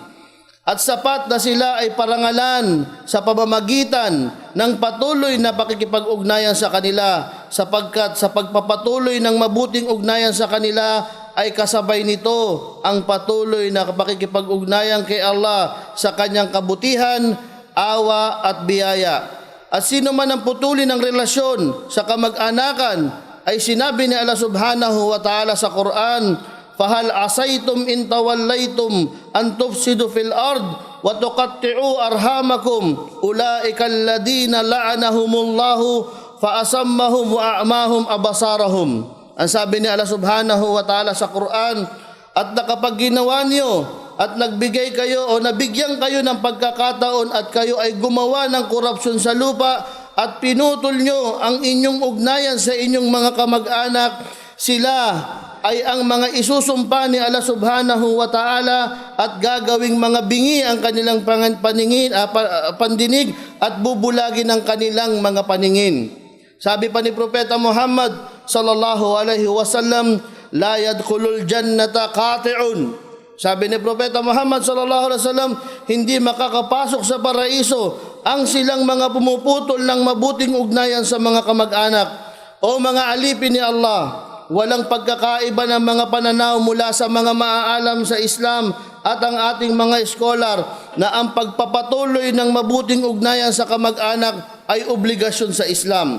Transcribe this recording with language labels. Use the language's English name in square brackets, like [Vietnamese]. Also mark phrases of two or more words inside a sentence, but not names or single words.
[Filipino] At sapat na sila ay parangalan sa pamamagitan ng patuloy na pakikipag-ugnayan sa kanila, sapagkat sa pagpapatuloy ng mabuting ugnayan sa kanila ay kasabay nito ang patuloy na pakikipag-ugnayan kay Allah sa kanyang kabutihan, awa at biyaya. At sino man ang putulin ng relasyon sa kamag-anakan ay sinabi ni Allah [Arabic] سبحانه وتعالى [Filipino] sa Quran, [Arabic] "فهل عسيتم إن توليتم أن تفسدوا في الأرض وتقطعوا أرحامكم أولئك الذين لعنهم الله فأصمهم وأعمى أبصارهم." [Filipino] Ang sabi ni Allah [Arabic] سبحانه وتعالى [Filipino] sa Quran, at nakapag ginawa niyo at nagbigay kayo o nabigyan kayo ng pagkakataon at kayo ay gumawa ng korupsyon sa lupa at pinutol nyo ang inyong ugnayan sa inyong mga kamag-anak, sila ay ang mga isusumpa ni Allah [Arabic] سبحانه وتعالى [Filipino] at gagawing mga bingi ang kanilang pandinig at bubulagin ang kanilang mga paningin. Sabi pa ni Propeta Muhammad [Arabic] صلى الله عليه وسلم لا يدخل الجنة قاطع. [Filipino] Sabi ni Propeta Muhammad [Arabic] صلى الله عليه وسلم, [Filipino] hindi makakapasok sa paraiso ang silang mga pumuputol ng mabuting ugnayan sa mga kamag-anak. O mga alipin ni Allah, walang pagkakaiba ng mga pananaw mula sa mga maaalam sa Islam at ang ating mga eskolar na ang pagpapatuloy ng mabuting ugnayan sa kamag-anak ay obligasyon sa Islam.